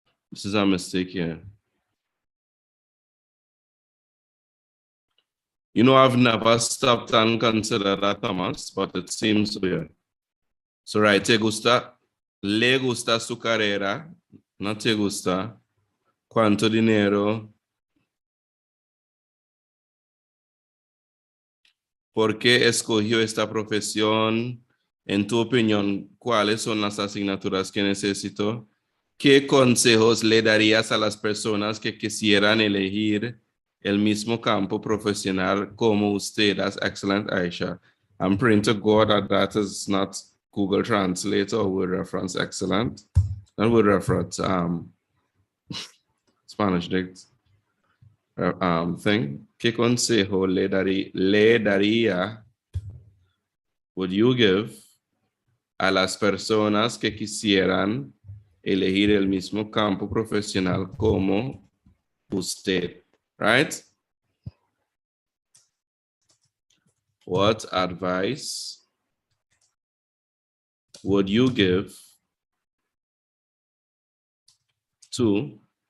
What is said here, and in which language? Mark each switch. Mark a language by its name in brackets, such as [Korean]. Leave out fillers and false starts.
[English] This is a mistake here. You know, I've never stopped and considered that, Thomas, but it seems weird. So, right, [Spanish] te gusta, le gusta su carrera, no te gusta, cuánto dinero, por qué escogió esta profesión, en tu opinión, cuáles son las asignaturas que necesito, qué consejos le darías a las personas que quisieran elegir el mismo campo profesional como usted. [English] That's excellent, Aisha. I'm praying to God that that is not Google Translate or word reference. Excellent. Not word reference, Spanish dict thing. [Spanish] ¿Qué consejo le daría, [English] would you give [Spanish] a las personas que quisieran elegir el mismo campo profesional como usted? [English] Right? What advice would you give to